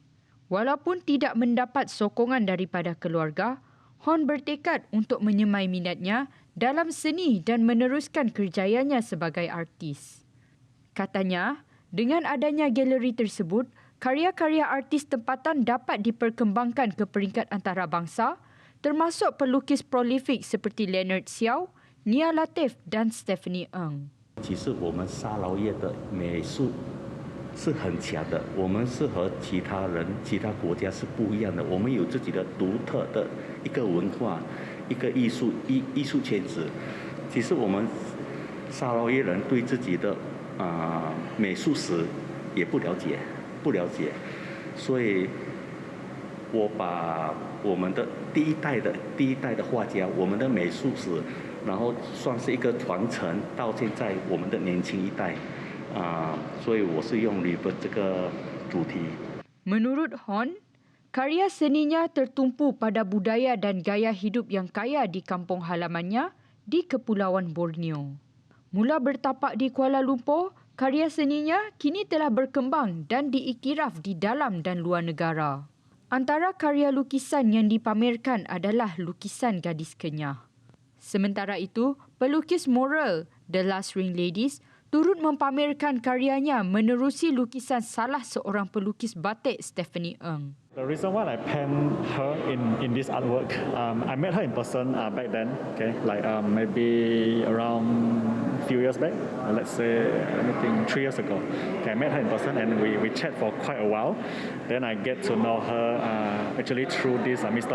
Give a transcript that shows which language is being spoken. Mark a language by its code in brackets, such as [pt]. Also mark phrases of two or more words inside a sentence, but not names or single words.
[ms] Walaupun tidak mendapat sokongan daripada keluarga, Hon bertekad untuk menyemai minatnya dalam seni dan meneruskan kerjayanya sebagai artis. Katanya, dengan adanya galeri tersebut, karya-karya artis tempatan dapat diperkembangkan ke peringkat antarabangsa, termasuk pelukis prolifik seperti Leonard Xiao, Nia Latif dan Stephanie Ng. [zh] 其实我们沙劳越的美术是很强的，我们是和其他人、其他国家是不一样的。我们有自己的独特的一个文化、一个艺术圈子。其实我们沙劳越人对自己的美术史也不了解，所以我把我们的第一代的画家，我们的美术史。然后算是一个传承到现在我们的年轻一代，所以我是用 River 这个主题。 [ms] Menurut Hon, karya seninya tertumpu pada budaya dan gaya hidup yang kaya di kampung halamannya di Kepulauan Borneo. Mula bertapak di Kuala Lumpur, karya seninya kini telah berkembang dan diiktiraf di dalam dan luar negara. Antara karya lukisan yang dipamerkan adalah lukisan gadis kenyah. Sementara itu, pelukis mural The Last Ring Ladies turut mempamerkan karyanya menerusi lukisan salah seorang pelukis batik Stephanie Ng. [en] The reason why I penned her in this artwork, I met her in person back then, okay, like maybe around few years back, let's say, I think 3 years ago. Okay, I met her in person and we chat for quite a while. Then I get to know her actually through this Mr.